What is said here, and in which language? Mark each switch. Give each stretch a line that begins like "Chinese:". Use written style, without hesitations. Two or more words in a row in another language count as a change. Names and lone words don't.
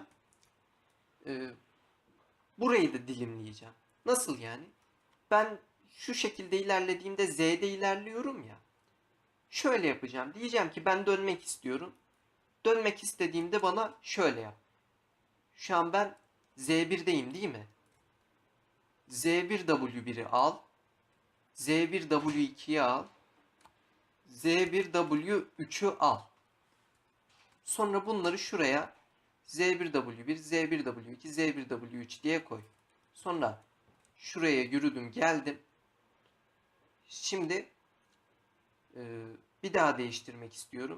Turkish: Ee, Burayı da dilimleyeceğim. Nasıl yani? Ben şu şekilde ilerlediğimde Z'de ilerliyorum ya. Şöyle yapacağım. Diyeceğim ki ben dönmek istiyorum. Dönmek istediğimde bana şöyle yap. Şu an ben Z1'deyim değil mi? Z1W1'i al. Z1W2'yi al. Z1W3'ü al. Sonra bunları şuraya Z1W1, Z1W2, Z1W3 diye koy. Sonra şuraya yürüdüm geldim. Şimdi bir daha değiştirmek istiyorum.